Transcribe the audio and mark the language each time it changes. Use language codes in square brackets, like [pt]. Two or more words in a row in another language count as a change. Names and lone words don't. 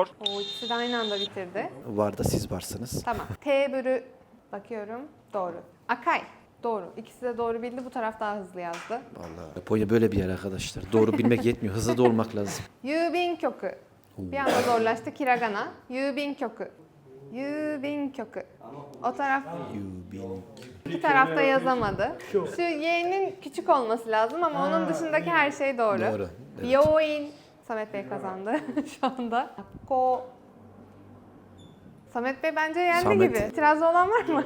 [tr] Oo, ikisi de aynı anda bitirdi. Varda siz varsınız. Tamam. T bölü bakıyorum. Doğru. Akai. Doğru. İkisi de doğru bildi. Bu taraf daha hızlı yazdı. Vallahi Japonya böyle bir yer arkadaşlar. Doğru bilmek yetmiyor. Hızlı da olmak lazım. [ja] 郵便局. [tr] Bir anda zorlaştı. Hiragana. [ja] 郵便局。郵便局. [tr] O taraf iki tarafta yazamadı. Şu Y'nin küçük olması lazım ama onun dışındaki her şey doğru. Doğru, evet. Yoin. Samet Bey kazandı şu anda. Ko. Samet Bey bence yendi Samet. gibi. İtirazı olan var mı?